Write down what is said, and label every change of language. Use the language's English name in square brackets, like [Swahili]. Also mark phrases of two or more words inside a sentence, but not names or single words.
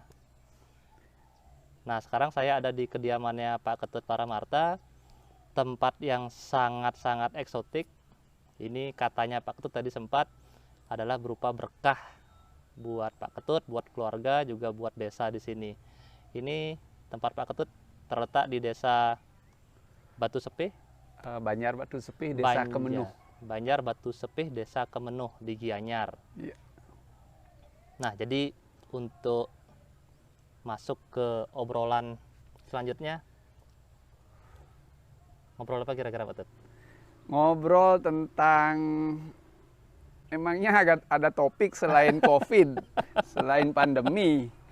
[Indonesian] Nah, sekarang saya ada di kediamannya Pak Ketut Paramarta, tempat yang sangat-sangat eksotik. Ini katanya Pak Ketut tadi sempat adalah berupa berkah buat Pak Ketut, buat keluarga, juga buat desa di sini. Ini tempat Pak Ketut terletak di desa Batu Sepih, Banjar Batu Sepih, desa Kemenuh. Banjar Batu Sepih, desa Kemenuh di Gianyar. Ya. Nah, jadi untuk masuk ke obrolan selanjutnya, ngobrol apa kira-kira Pak Ketut? Ngobrol tentang, emangnya ada topik selain COVID, selain pandemi?